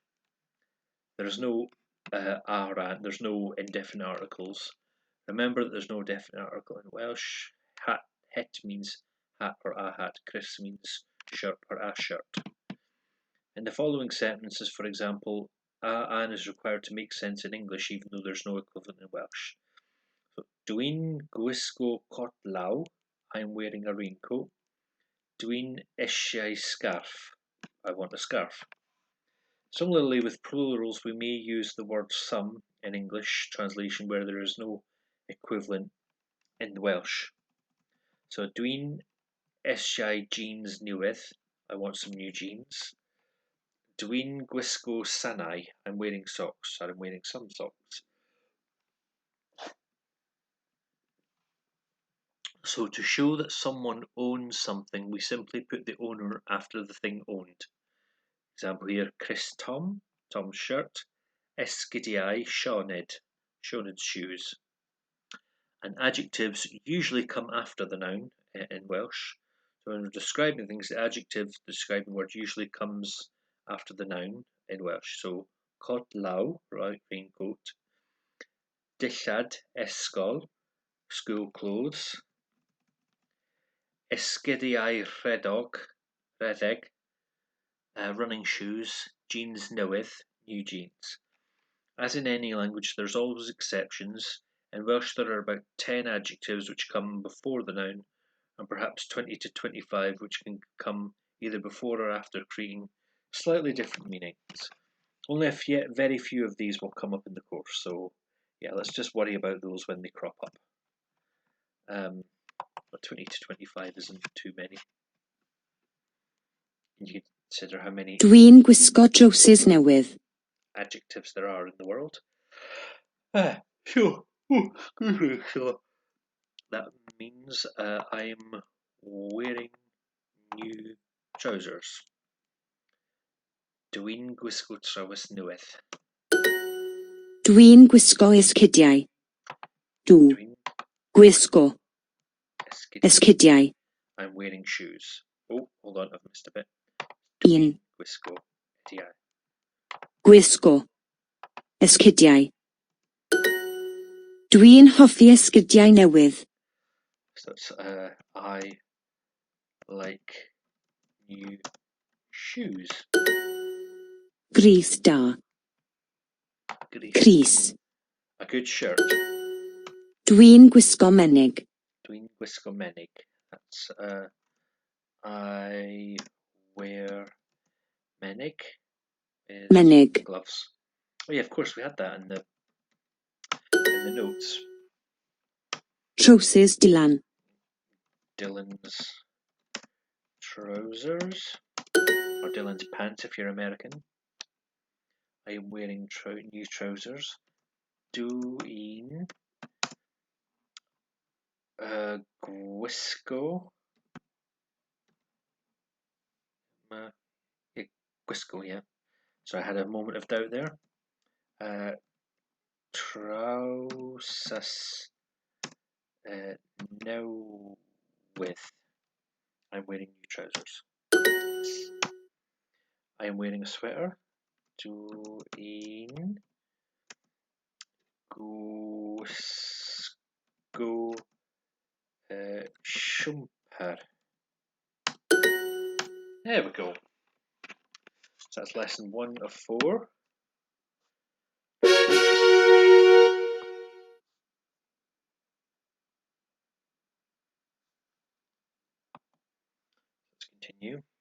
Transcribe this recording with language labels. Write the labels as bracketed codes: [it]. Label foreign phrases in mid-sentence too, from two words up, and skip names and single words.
[en] There's no there's no indefinite articles. Remember that there's no definite article in Welsh. Het means hat or a hat. Chris means shirt or a shirt. In the following sentences, for example, an is required to make sense in English even though there's no equivalent in Welsh. [cy] So, Dwi'n gwisgo cot law. [en] I'm wearing a raincoat. [cy] Dwi'n eisiau scarf. [en] I want a scarf. Similarly, with plurals, we may use the word some in English translation where there is no equivalent in the Welsh. [cy] So, dwi'n eisiau jeans newydd. [en] I want some new jeans. [cy] Dwi'n gwisgo sanau. [en] I'm wearing socks. I'm wearing some socks. So to show that someone owns something, we simply put the owner after the thing owned. Example here, Chris Tom, Tom's shirt. Esgidiau, Sioned, Sioned's shoes. And adjectives usually come after the noun in Welsh. So when we're describing things, the adjective describing word usually comes after the noun in Welsh. So [cy] cot law, [en] right, raincoat. [cy] Dillad, ysgol, [en] school clothes. [cy] Esgidiau rhedeg, [en] running shoes. [cy] Jeans newydd, [en] new jeans. As in any language, there's always exceptions. In Welsh, there are about 10 adjectives which come before the noun, and perhaps 20 to 25 which can come either before or after, creating slightly different meanings. Only very few of these will come up in the course, so yeah, let's just worry about those when they crop up. 20 to 25 isn't too many. You can consider how many [cy] Dwi'n gwisgo trowsus newydd. [en] Adjectives there are in the world. Sure. So that means I'm wearing new trousers. [cy] Dwi'n gwisgo traws newydd. Dwi'n gwisgo esgidiau. Dwi'n gwisgo esgidiau. [en] I'm wearing shoes. Oh, hold on, I've missed a bit. [cy] Dwi'n gwisgo esgidiau. Gwisgo esgidiau. Dwi'n hoffi esgidiau newydd. [en] So that's I like new shoes. [cy] Grys da. Crys. [en] A good shirt. [cy] Dwi'n gwisgo menig. Dwi'n gwisgo menig. [en] That's I wear menig. Menig. Gloves. Oh yeah, of course we had that in the notes. [cy] Trowsus Dylan. [en] Dylan's trousers, or Dylan's pants if you're American. I am wearing new trousers. [cy] Dwi'n gwisgo gwisgo, [en] yeah. So I had a moment of doubt there. [cy] Trowsus newydd. [en] I'm wearing new trousers. I am wearing a sweater. [cy] Dwi'n gwisgo siwmper. [en] There we go. So that's lesson 1 of 4. Let's continue.